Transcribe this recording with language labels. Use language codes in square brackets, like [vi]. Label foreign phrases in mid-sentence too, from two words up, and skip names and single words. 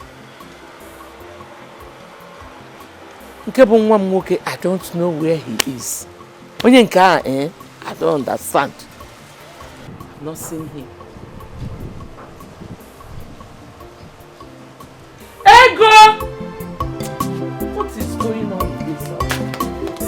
[ig] Nke bụ nwa m nwoke, [en] I don't know where he is. [ig] Onye nke a, [en] I don't understand. I've not seen him. Ego! What is going on with this?